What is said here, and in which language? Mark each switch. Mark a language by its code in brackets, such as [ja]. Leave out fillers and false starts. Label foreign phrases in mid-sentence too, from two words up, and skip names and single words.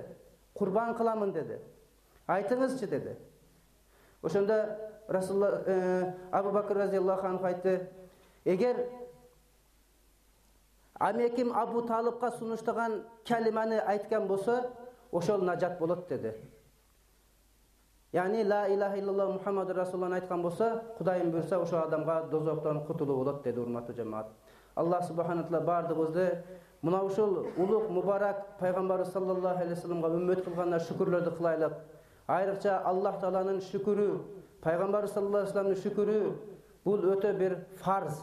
[ky] "Курбан кыламын" деди. "Айтыңызчы" деди. Ошондо Абу Бакыр разияллаху анху айтты: "Эгер амеким Абу Талыбка сунуштаган калиманы айткан болсо, ошол нажат болот" деди. Яни [ar] لا إله إلا الله محمد رسول الله [ky] айткан болсо, Кудайым буйрса, ошол адамга дозоктон кутулуу болот деди, урматтуу жамаат. [ar] الله سبحانه تعالى [ky] бардыгыбызды мына ушул улук мубарак пайгамбар [ar] صلى الله عليه وسلم [ky] үммөт кылганына шүкүрлөрдү кылайлык. Айрыкча Аллах Тааланын шүкүрү, пайгамбар [ar] صلى الله عليه وسلم [ky] шүкүрү бул өтө бир фарз.